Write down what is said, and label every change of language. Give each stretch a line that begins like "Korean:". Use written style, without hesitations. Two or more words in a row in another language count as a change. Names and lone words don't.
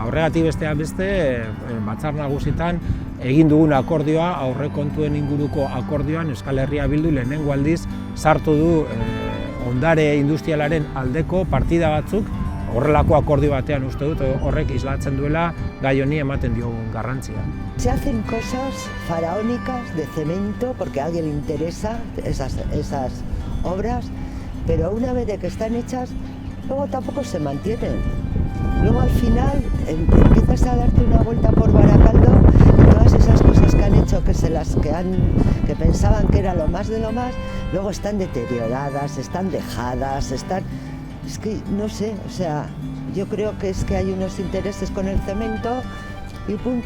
Basque: Horregatik besteak beste, Batzar Nagusitan egin dugun akordioa, aurrekontuen inguruko akordioan Euskal Herria Bildu lehenengo aldiz sartu du ondare industrialaren aldeko partida batzuk, horrelako akordio batean uste dut horrek islatzen duela gai honi ematen diogun garrantzia.
Spanish: Se hacen cosas faraónicas de cemento porque a alguien le interesa esas obras, pero una vez de que están hechas, luego tampoco se mantienen. Luego al final empiezas a darte una vuelta por Baracaldo y todas esas cosas que han hecho, que pensaban que era lo más de lo más, luego están deterioradas, están dejadas, es que no sé, o sea, yo creo que es que hay unos intereses con el cemento y punto.